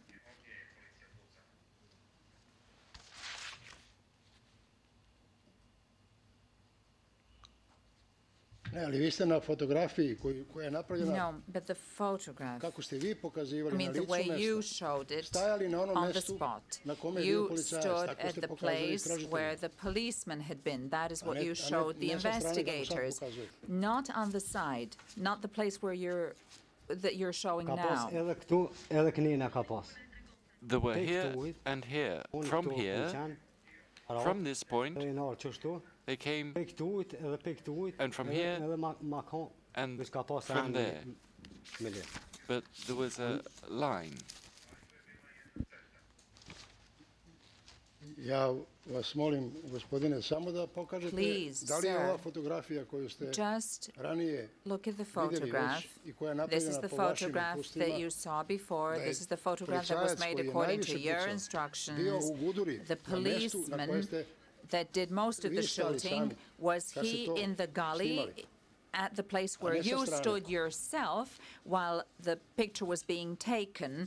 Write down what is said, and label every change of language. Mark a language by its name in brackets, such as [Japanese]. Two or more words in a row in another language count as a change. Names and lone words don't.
[Serbian] Ne, ali vi ste na fotografiji koja je napravljena. [English] No, but the photograph. [Serbian] Kako ste vi pokazivali na licu mesta. [English] I mean, the way you showed it on the spot. You stood at the place where the policeman had been. That is what you showed the investigators. Not on the side, not the place where you're showing now. They were here and here. From this point, they came, and from here, and from there. But there was a line. [Serbian] Ja vas molim, gospodine, samo da pokažete da li je ova fotografija koju ste ranije vidjeli već i koja je napravljena po vašim iskustvima, [English] that you saw before. This is the photograph that was made according to your instructions. The policeman that did most of the shooting, was he in the gully at the place where you stood yourself while the picture was being taken?